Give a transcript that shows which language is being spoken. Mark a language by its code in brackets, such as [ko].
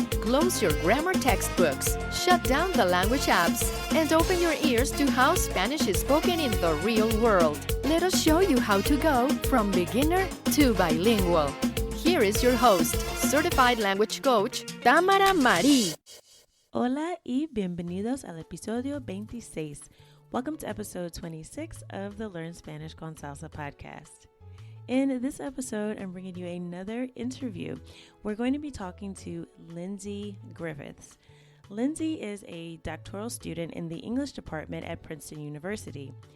[en] Close your grammar textbooks, shut down the language apps, and open your ears to how Spanish is spoken in the real world. Let us show you how to go from beginner to bilingual. Here is your host, certified language coach, Tamara Marie. [es] Hola y bienvenidos al episodio 26. [en] Welcome to episode 26 of the Learn Spanish con Salsa podcast. In this episode, I'm bringing you another interview. We're going to be talking to Lindsay Griffiths. Lindsay is a doctoral student in the English department at Princeton University.